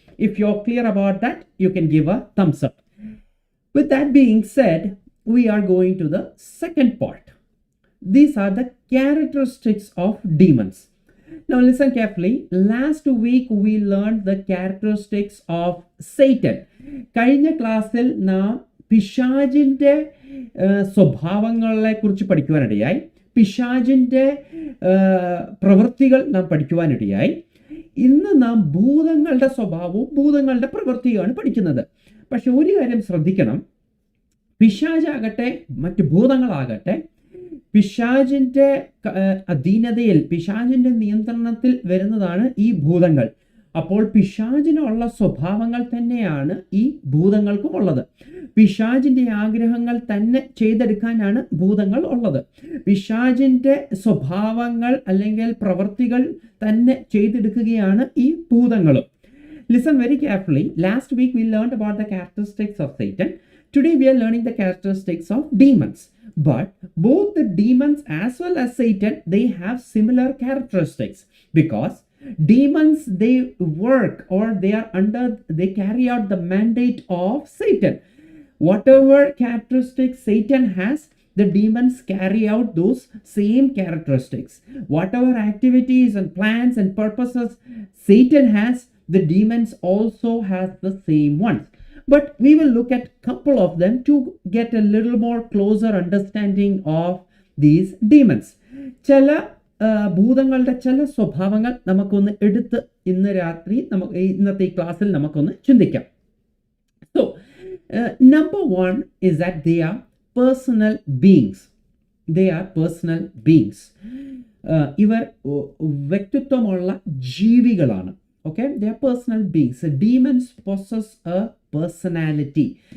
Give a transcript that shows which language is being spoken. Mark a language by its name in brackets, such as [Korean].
[English] If you're clear about that, you can give a thumbs up. With that being said, we are going to the second part. These are the characteristics of demons. Now listen carefully. Last week we learned the characteristics of Satan. [Malayalam] കഴിഞ്ഞ ക്ലാസ്സിൽ നാം പിശാചിൻ്റെ സ്വഭാവങ്ങളെ കുറിച്ച് പഠിക്കുവാനിടയായി. പിശാചിൻ്റെ പ്രവൃത്തികൾ നാം പഠിക്കുവാനിടയായി. ഇന്ന് നാം ഭൂതങ്ങളുടെ സ്വഭാവവും ഭൂതങ്ങളുടെ പ്രവൃത്തിയുമാണ് പഠിക്കുന്നത്. പക്ഷെ ഒരു കാര്യം ശ്രദ്ധിക്കണം, പിശാചാകട്ടെ മറ്റ് ഭൂതങ്ങളാകട്ടെ പിശാചിൻ്റെ അധീനതയിൽ, പിശാചിൻ്റെ നിയന്ത്രണത്തിൽ വരുന്നതാണ് ഈ ഭൂതങ്ങൾ. അപ്പോൾ പിശാചിനുള്ള സ്വഭാവങ്ങൾ തന്നെയാണ് ഈ ഭൂതങ്ങൾക്കും ഉള്ളത്. പിശാചിൻ്റെ ആഗ്രഹങ്ങൾ തന്നെ ചെയ്തെടുക്കാനാണ് ഭൂതങ്ങൾ ഉള്ളത്. പിശാചിൻ്റെ സ്വഭാവങ്ങൾ അല്ലെങ്കിൽ പ്രവൃത്തികൾ തന്നെ ചെയ്തെടുക്കുകയാണ് ഈ ഭൂതങ്ങളും. [English] Listen very carefully. Last week we learned about the characteristics of Satan. Today we are learning the characteristics of demons. But both the demons as well as Satan, they have similar characteristics, because demons, they work or they carry out the mandate of Satan. Whatever characteristics Satan has, the demons carry out those same characteristics. Whatever activities and plans and purposes Satan has, the demons also has the same ones. But we will look at couple of them to get a little more closer understanding of these demons. [Malayalam] ചില ഭൂതങ്ങളുടെ ചില സ്വഭാവങ്ങൾ നമുക്കൊന്ന് എടുത്ത് ഇന്നത്തെ ഈ ക്ലാസ്സിൽ നമുക്കൊന്ന് ചിന്തിക്കാം. [English] So number one is that they are personal beings. They are personal beings. [Malayalam] ഇവർ വ്യക്തിത്വമുള്ള ജീവികളാണ്. [English] Okay, they are personal beings. So demons possess a personality.